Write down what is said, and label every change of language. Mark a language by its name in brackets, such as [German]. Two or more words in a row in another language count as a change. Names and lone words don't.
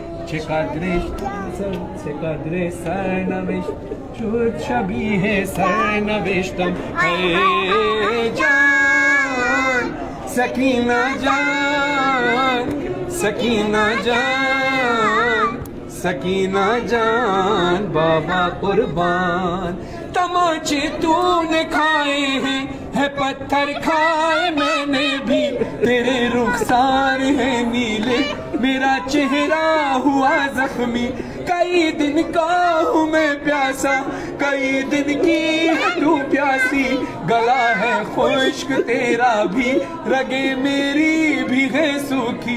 [Persian] چقدر سرنوشت شد شبیه سرنوشتم. [Urdu] ای جان سکینہ جان، سکینہ جان، سکینہ جان بابا قربان۔ تماچے تونے کھائے ہیں، ہے پتھر کھائے میں نے بھی، تیرے رخسار ہے نیلے، میرا چہرہ ہوا زخمی. کئی دن کا ہوں میں پیاسا، کئی دن کی تو پیاسی، گلا ہے خشک تیرا بھی، رگے میری بھی ہے سوکھی.